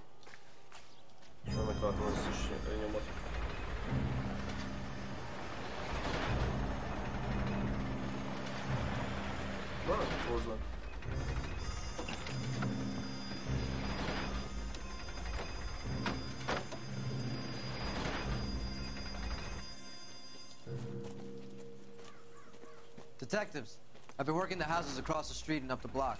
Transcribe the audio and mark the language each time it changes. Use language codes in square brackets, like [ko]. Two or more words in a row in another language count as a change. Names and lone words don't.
[hu] És már megtaláltam az összes nyomot. Na, hozzá. [en] Detectives, I've been working the houses across the street and up the block.